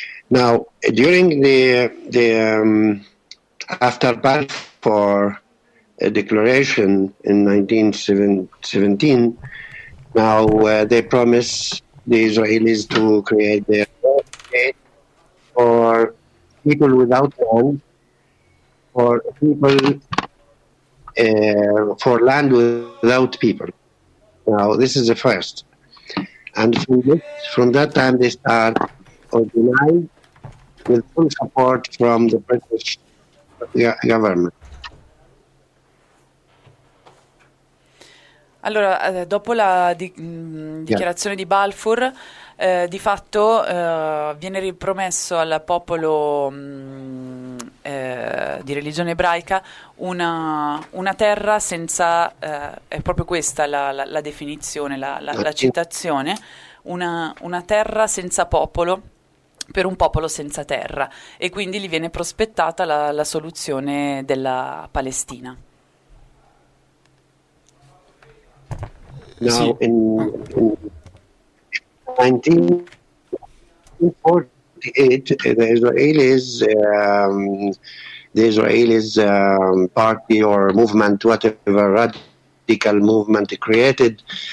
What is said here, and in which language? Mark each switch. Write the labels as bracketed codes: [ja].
[en] Now, during the after Balfour declaration in 1917, now they promised the Israelis to create their own state for people without land, for people for land without people. Now, this is the first. And from that time, they start organized with full support from the British government. [it] Allora, dopo la dichiarazione di Balfour, di fatto viene ripromesso al popolo di religione ebraica una terra senza, è proprio questa la definizione, la citazione, una terra senza popolo per un popolo senza terra, e quindi gli viene prospettata la soluzione della Palestina. [en] Now, in 1948, the Israelis party or movement, whatever radical movement, created